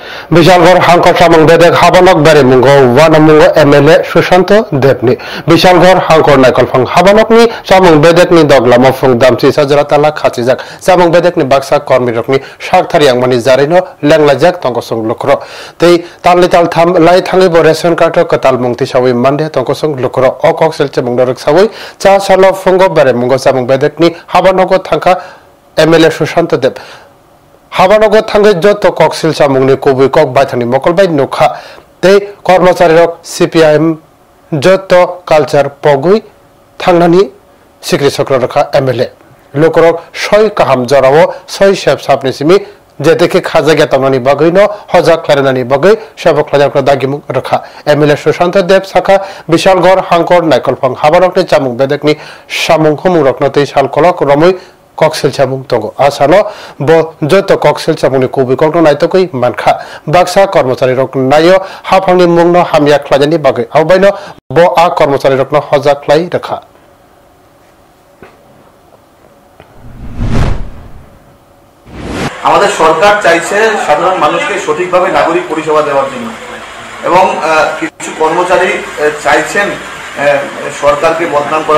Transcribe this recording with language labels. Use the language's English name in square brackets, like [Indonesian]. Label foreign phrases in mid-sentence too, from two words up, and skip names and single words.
[Kok Borok] বিশালগড় হাঙ্কর সামং বেদেক হাবানক বারে মুঙ্গ ওয়ানামুঙ্গ এমএলএ সুশান্ত দেবনি বিশালগড় হাঙ্কর নাইকলফাং হাবানকনি সামং বেদেকনি দগলাম ফুং দামচি সাজরা তালা খাচিজাক সামং বেদেকনি বাক্সা কর্মীরকনি সাকথারি আংমানি জারিনো লেংলাজাক তংকসং লুক্র তেই তাললি তাল থাম লাই থাঙ্গিব রেশন কার্ড কতাল মুংতি সাউই মানদে তংকসং লুক্র অকক সেলচে মুংদরক সাউই চা সালো ফুঙ্গ বারে মুঙ্গ সামং বেদেকনি হাবানক থাঙ্কা এমএলএ সুশান্ত দেব হাবানগর থাঙ্গে যত ককসিল সামুংনি কবি কক বাইথানি মকলবাই নুখা তে কর্মচারী সিপিআইএম যত কালচার পগুই থাংনানি সিক্রি চক্র রখা এমএলএ লোকরক সই কাহাম জরাও সই সেব সাপনি সিমি যে দেখে খাজা গেতামনানি বাগৈ ন হজা ক্লারেনানি বাগৈ সেবক লাজাকরা দাগিমু রখা এমএলএ সুশান্ত দেব শাখা বিশালগড় হাঙ্কর নাইকলফাং হাবানকনি চামুং বেদেকনি সামুং হুমুং রকনতেই সাল কলক রমৈ ককসিল চামুং তঙ্গ আসানো ব যত ককসিল চামুংনি কবি কক্ন নাইতকই মানখা বাক্সা কর্মচারী রক নাইও হাফাংনি মুংন হামিয়া খ্লাজানি বাগৈ আওবাইনো ব আ কর্মচারী রকন হজা খ্লাই রাখা [Bangla] আমাদের সরকার চাইছে সাধারণ মানুষকে সঠিকভাবে নাগরিক পরিষেবা দেওয়ার জন্য এবং কিছু কর্মচারী চাইছেন সরকারকে বদনাম করার